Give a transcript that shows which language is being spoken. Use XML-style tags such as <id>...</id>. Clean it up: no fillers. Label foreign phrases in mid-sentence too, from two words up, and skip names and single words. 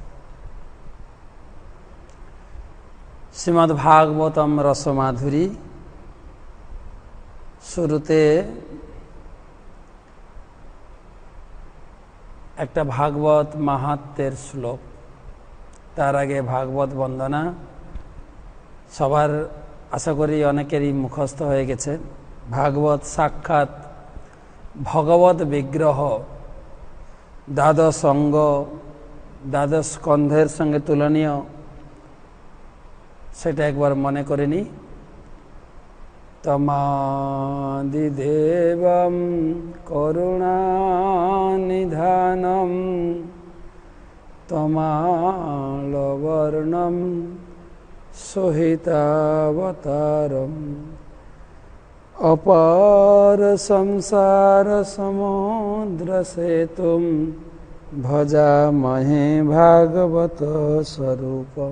<bn>শ্রীমদ্ ভাগবতম রসমাধুরী শুরুতে এক ভাগবত মাহাত্ম্যের শ্লোক তার আগে ভাগবত বন্দনা সবার আশা করি অনেকেরই মুখস্থ হয়ে গেছে। ভাগবত সাক্ষাৎ ভগবৎ বিগ্রহ দ্বাদশ অঙ্গ দ্বাদশ স্কন্ধের সঙ্গে তুলনীয় সেটা এক বার মনে করে নি।</bn> <sa>तमादिदेवं करुणानिधानं তমালবর্ণম সহিতাবতারম অপার সংসার সমুদ্র সেতুম ভজামহে ভাগবত স্বরূপম।</sa>